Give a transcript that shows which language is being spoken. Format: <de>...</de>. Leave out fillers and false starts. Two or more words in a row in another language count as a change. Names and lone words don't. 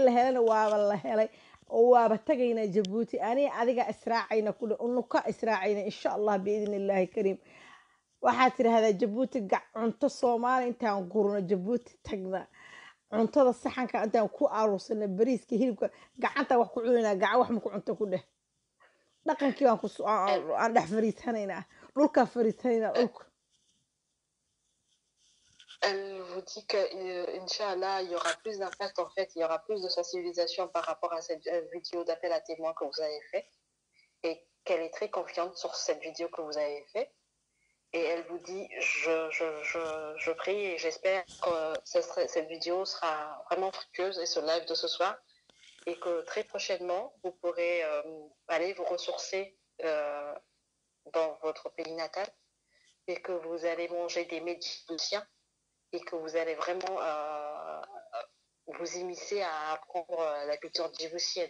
<so>la helana waaba la helay oo waaba tagayna Djibouti aniga adiga israacayna kule unuka israacayna</so> <ar>إن شاء الله بإذن الله كريم</ar> <so>waxaad tidhaahdaa Djibouti cunto Soomaali intaan gurno Djibouti tagna cuntada saxanka intaan ku aruursana bariiska hilibka gacanta wax ku cunayna gacan wax ma ku cunto ku dheh dhaqankii waan ku aan dhex fariisanayna dhulka fariisanayna dhulka</so> <fr>Elle vous dit que, Inch'Allah, il y aura plus d'impact, en fait, il y aura plus de sensibilisation par rapport à cette vidéo d'appel à témoins que vous avez fait et qu'elle est très confiante sur cette vidéo que vous avez fait. Et elle vous dit, je prie et j'espère que cette vidéo sera vraiment fructueuse et ce live de ce soir et que très prochainement, vous pourrez aller vous ressourcer dans votre pays natal et que vous allez manger des mets djiboutiens et que vous allez vraiment vous immiscer à apprendre la culture djiboutienne.</fr>